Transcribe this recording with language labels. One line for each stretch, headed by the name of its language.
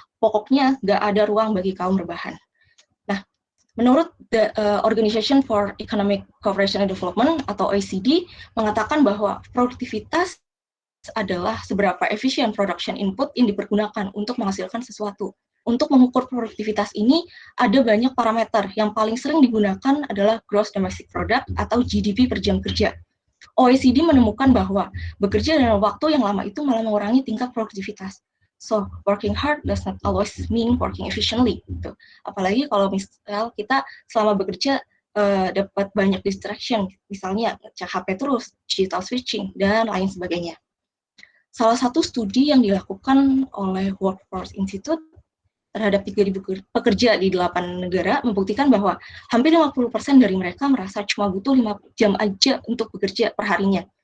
Indonesian: Pokoknya nggak ada ruang bagi kaum rebahan. Nah, menurut the Organization for Economic Cooperation and Development atau OECD mengatakan bahwa produktivitas adalah seberapa efisien production input yang dipergunakan untuk menghasilkan sesuatu. Untuk mengukur produktivitas ini, ada banyak parameter. Yang paling sering digunakan adalah Gross Domestic Product atau GDP per jam kerja. OECD menemukan bahwa bekerja dalam waktu yang lama itu malah mengurangi tingkat produktivitas.
English: So, working hard does not always mean working efficiently.
Indonesian: Gitu. Apalagi kalau misal kita selama bekerja dapat banyak distraction, misalnya ngecek HP terus, digital switching, dan lain sebagainya. Salah satu studi yang dilakukan oleh Workforce Institute terhadap 3.000 pekerja di 8 negara membuktikan bahwa hampir 50% dari mereka merasa cuma butuh 5 jam aja untuk bekerja per harinya.